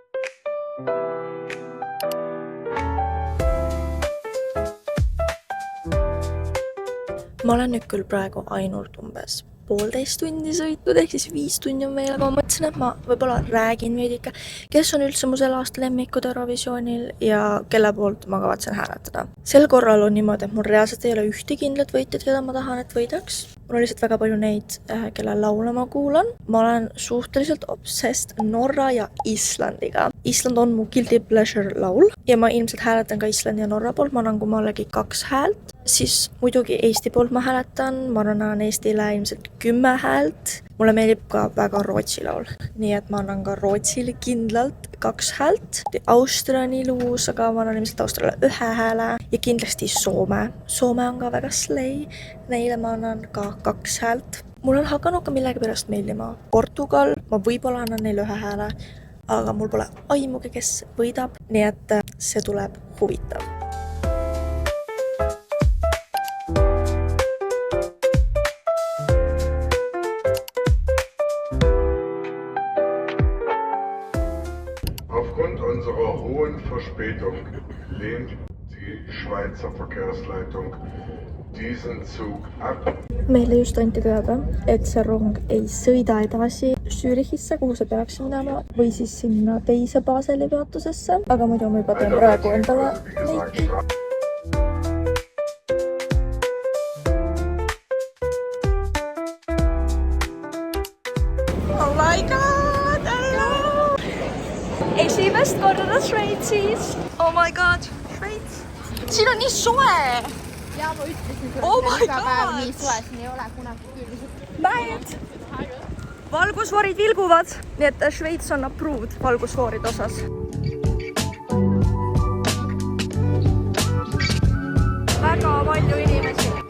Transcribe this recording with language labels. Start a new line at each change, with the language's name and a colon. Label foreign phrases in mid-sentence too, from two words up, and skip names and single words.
Estonian: Ma olen nüüd küll praegu ainult umbes 1,5 tundi sõitnud, ehk siis 5 tundi on veel, aga ma mõtlesin, et ma võib-olla räägin veidike, kes on üldse mu selle aasta lemmikud Eurovisioonil ja kelle poolt ma kavatsen hääletada. Sel korral on niimoodi, et mul reaalselt ei ole ühte kindlat võitjat, keda ma tahan, et võidaks. Mul on lihtsalt väga palju neid, kelle laule ma kuulan. Ma olen suhteliselt obsessed Norra ja Islandiga. Island on mu
English: guilty pleasure
Estonian: laul ja ma ilmselt hääletan ka Islandi ja Norra poolt. Ma annan kummalegi 2 häält. Siis muidugi Eesti poolt ma hääletan. Ma annan Eestile ilmselt 10 häält. Mulle meeldib ka väga Rootsi laul. Nii et ma annan ka Rootsile kindlalt 2 häält. Austria on ilus, aga ma annan ilmselt Austriale 1 hääle. Ja kindlasti Soome. Soome on ka väga slay. Neile ma annan ka 2 häält. Mul on hakanud ka millegipärast meeldima Portugal. Ma võib-olla annan neile 1 hääle, aga mul pole aimugi, kes võidab. Nii et see tuleb huvitav.
German: Aufgrund unserer hohen Verspätung lehnt die Schweizer Verkehrsleitung diesen Zug ab.
Estonian: Meile just anti teada, et see rong ei sõida edasi Zürichisse, kuhu see peaks minema, või siis sinna teise Baseli peatusesse. Aga muidu ma juba teen praegu endale meiki.
English: Oh my god, hello!
Estonian: Esimest korda Šveitsis.
English: Oh my god,
Estonian: Šveits. Siin on nii soe! Ja ma ütlesin sulle, Oh et my iga päev God! nii soe, siin ei ole kunagi küll. Näed! Valgusfoorid vilguvad, nii et Šveits on approved valgusfooride osas. Väga palju inimesi.